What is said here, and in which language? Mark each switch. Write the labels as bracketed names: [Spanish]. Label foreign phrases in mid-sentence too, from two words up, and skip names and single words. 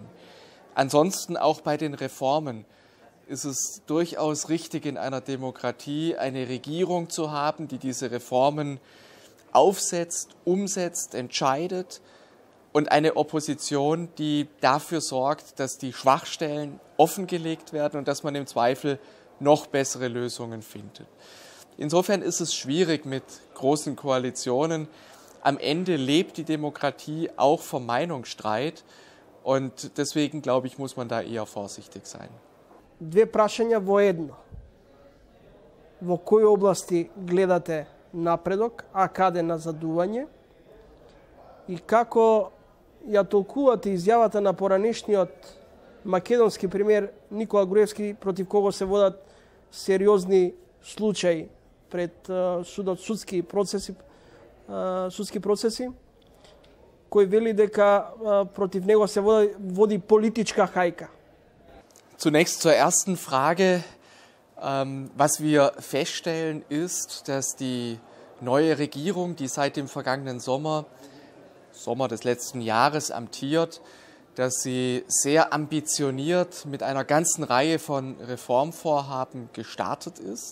[German] Ansonsten auch bei den Reformen ist es durchaus richtig, in einer Demokratie eine Regierung zu haben, die diese Reformen aufsetzt, umsetzt, entscheidet, und eine Opposition, die dafür sorgt, dass die Schwachstellen offengelegt werden und dass man im Zweifel noch bessere Lösungen findet. Insofern ist es schwierig mit großen Koalitionen. Am Ende lebt die Demokratie auch vom Meinungsstreit und deswegen, glaube ich, muss man da eher vorsichtig sein. [Macedonian] Две прашања во едно. Во кои области гледате напредок, а каде назадување? И како ја толкувате изјавата на поранешниот македонски премиер Никола Груевски, против кого се водат сериозни случаи пред судот, судски процеси, кој вели дека против него се води политичка хајка? [German] Zunächst zur ersten Frage. Was wir feststellen ist, dass die neue Regierung, die seit dem vergangenen Sommer des letzten Jahres amtiert, dass sie sehr ambitioniert mit einer ganzen Reihe von Reformvorhaben gestartet ist.